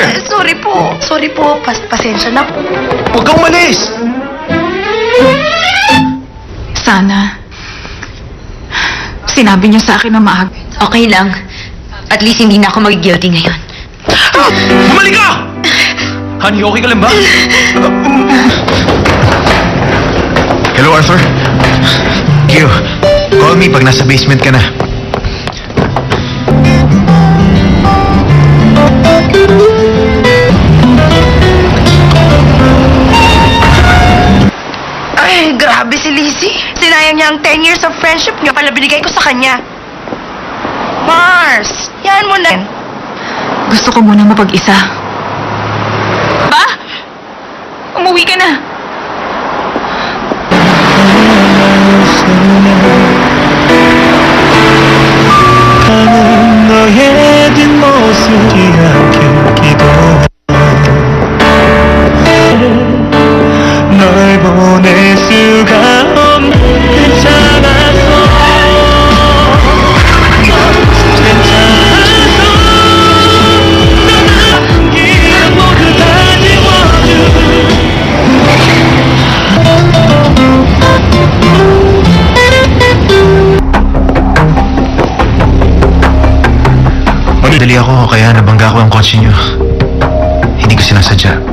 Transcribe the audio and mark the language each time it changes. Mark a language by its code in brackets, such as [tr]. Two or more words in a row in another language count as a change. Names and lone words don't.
[tl] Sorry po. Sorry po. Pasensya na po. Huwag kang umalis! Sana, sinabi niyo sa akin na maaga. Okay lang. [en] At least [tl] hindi na ako mag-guilty ngayon. Bumalik ka! Honey, okay ka lang ba? Hello, Arthur. Q, [en] call me [tl] pag nasa basement ka na. Ay, grabe si Lizzie. Sinayang niya ang 10 [en] years of friendship [tl] niyo pala binigay ko sa kanya. Mars, yan mo na. Gusto ko muna mapag-isa. Ba? Umuwi ka na. [ko] 가는 너의 뒷모습이 않길 기도해 널 보낼 수가 없는 괜찮았어 괜찮았어 넌 남기는 모두 다 지워줘 [tl] Dali ako, kaya nabangga ko ang kotse niyo. Hindi ko sinasadya.